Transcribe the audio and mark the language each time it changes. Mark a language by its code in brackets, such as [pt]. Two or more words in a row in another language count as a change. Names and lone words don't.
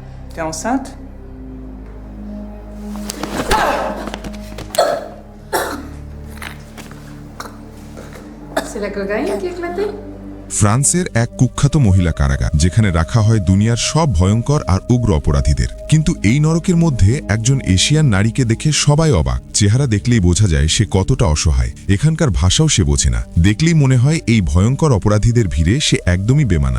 [fr] T'es enceinte? C'est la cocaïne qui a éclaté? [bn] ফ্রান্সের এক কুখ্যাত মহিলা কারাগার, যেখানে রাখা হয় দুনিয়ার সব ভয়ঙ্কর আর উগ্র অপরাধীদের। কিন্তু এই নরকের মধ্যে একজন এশিয়ান নারীকে দেখে সবাই অবাক। চেহারা দেখলেই বোঝা যায় সে কতটা অসহায়। এখানকার ভাষাও সে বোঝে না। দেখলেই মনে হয় এই ভয়ঙ্কর অপরাধীদের ভিড়ে সে একদমই বেমানান।